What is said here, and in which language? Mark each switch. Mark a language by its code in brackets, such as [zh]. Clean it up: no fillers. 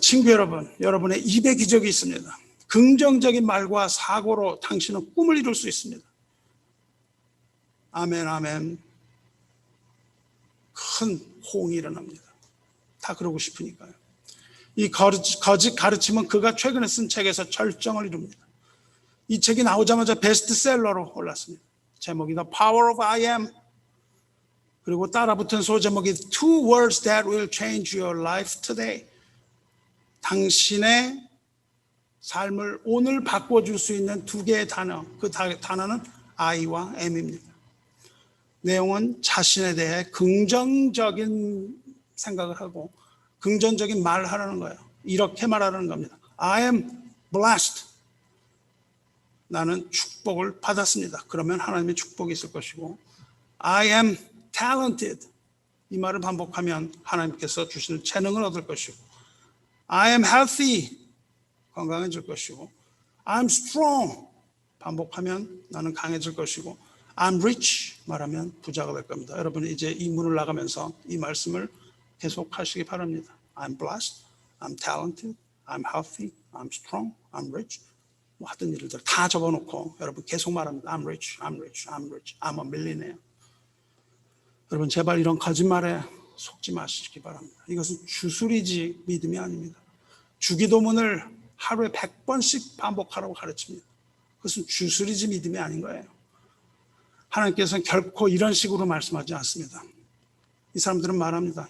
[ko] 친구 여러분, 여러분의 입에 기적이 있습니다. 긍정적인 말과 사고로 당신은 꿈을 이룰 수 있습니다. 아멘, 아멘. 큰 호응이 일어납니다. 다 그러고 싶으니까요. 이 거짓 가르침은 그가 최근에 쓴 책에서 절정을 이룹니다. 이 책이 나오자마자 베스트셀러로 올랐습니다. 제목이 The Power of I Am. 그리고 따라붙은 소제목이 Two Words That Will Change Your Life Today. 당신의 삶을 오늘 바꿔줄 수 있는 두 개의 단어. 그 단어는 I와 M입니다. 내용은 자신에 대해 긍정적인 생각을 하고 긍정적인 말을 하라는 거예요. 이렇게 말하라는 겁니다. [en] I am blessed. [ko] 나는 축복을 받았습니다. 그러면 하나님의 축복이 있을 것이고 [en] I am talented. [ko] 이 말을 반복하면 하나님께서 주시는 재능을 얻을 것이고 [en] I am healthy. [ko] 건강해질 것이고 [en] I'm strong. [ko] 반복하면 나는 강해질 것이고 [en] I'm rich. [ko] 말하면 부자가 될 겁니다. 여러분 이제 이 문을 나가면서 이 말씀을 계속 하시기 바랍니다. [en] I'm blessed. I'm talented. I'm healthy. I'm strong. I'm rich. [ko] 뭐 하던 일들 다 적어놓고 여러분 계속 말합니다. [en] I'm rich, I'm rich, I'm rich, I'm a millionaire. [ko] 여러분 제발 이런 거짓말에 속지 마시기 바랍니다. 이것은 주술이지 믿음이 아닙니다. 주기도문을 하루에 100번씩 반복하라고 가르칩니다. 그것은 주술이지 믿음이 아닌 거예요. 하나님께서는 결코 이런 식으로 말씀하지 않습니다. 이 사람들은 말합니다.